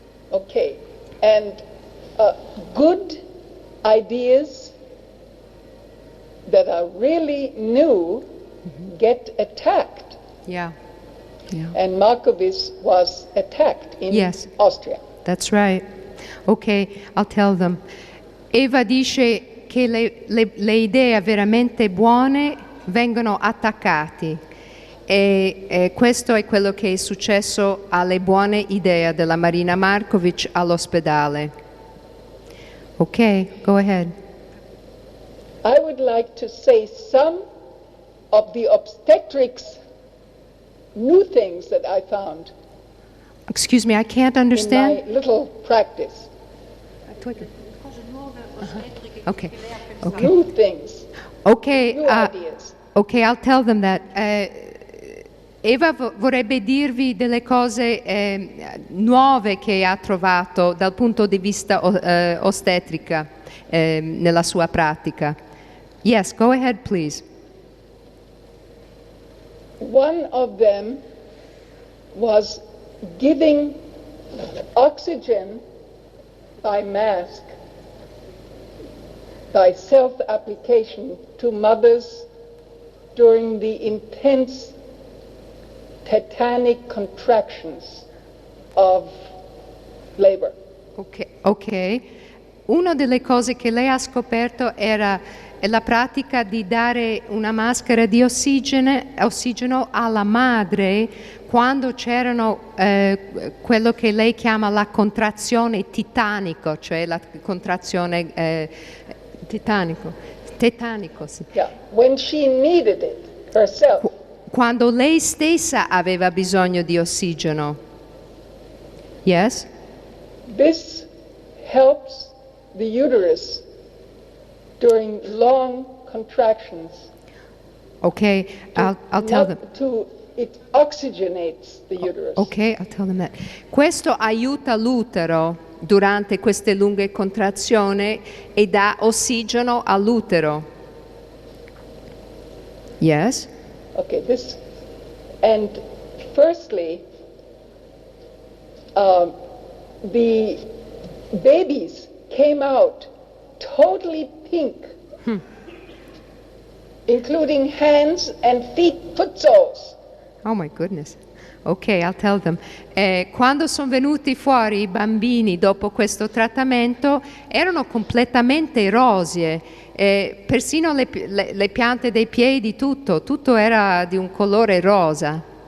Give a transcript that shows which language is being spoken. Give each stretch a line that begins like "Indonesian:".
English: Okay, and good ideas that are really new get attacked. Yeah. Yeah. And Markovic was attacked in Austria. That's right. Okay, I'll tell them.
Italian: Eva dice che le idee veramente buone vengono attaccate e questo è quello che è successo alle buone idee della Marina Markovic all'ospedale.
English: Ok, go ahead. I would like to say some of the obstetrics new things that I found. Excuse me, I can't understand. In my little practice. Okay. New things. Okay. New ideas. Okay, I'll tell them that.
Italian: Eva vorrebbe dirvi delle cose nuove che ha trovato dal punto di vista ostetrica nella sua pratica.
English: Yes, go ahead, please. One of them was giving oxygen by mask, by self-application to mothers during the intense tetanic contractions of labor. Ok.
Italian: Una delle cose che lei ha scoperto era la pratica di dare una maschera di ossigeno alla madre quando c'erano quello che lei chiama la contrazione titanico, cioè la contrazione tetanico, sì.
English: Yeah, when she needed it herself.
Italian: Quando lei stessa aveva bisogno di ossigeno.
English: Yes? This helps the uterus during long contractions. Okay, I'll tell them. It oxygenates the uterus. Okay, I'll tell them that.
Italian: Questo aiuta l'utero durante queste lunghe contrazioni e dà ossigeno all'utero.
English: Yes? Okay, and firstly, the babies came out totally pink, including hands and foot soles. Oh my goodness. Ok, I'll tell them.
Italian: Quando sono venuti fuori i bambini dopo questo trattamento erano completamente rosee, persino le piante dei piedi, tutto era di un colore rosa.